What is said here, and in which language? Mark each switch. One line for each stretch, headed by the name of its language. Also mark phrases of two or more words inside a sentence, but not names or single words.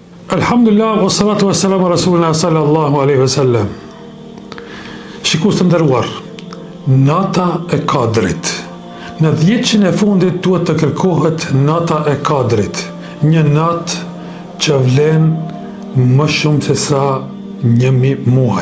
Arabic: الحمد لله، والصلاة والسلام على رسولنا صلى الله عليه وسلم.
Albanian: Shikues të nderuar, nata e Kadrit. Në 10 e fundit duhet të kërkohet nata e Kadrit, një natë që vlen më shumë se sa 1000 muaj.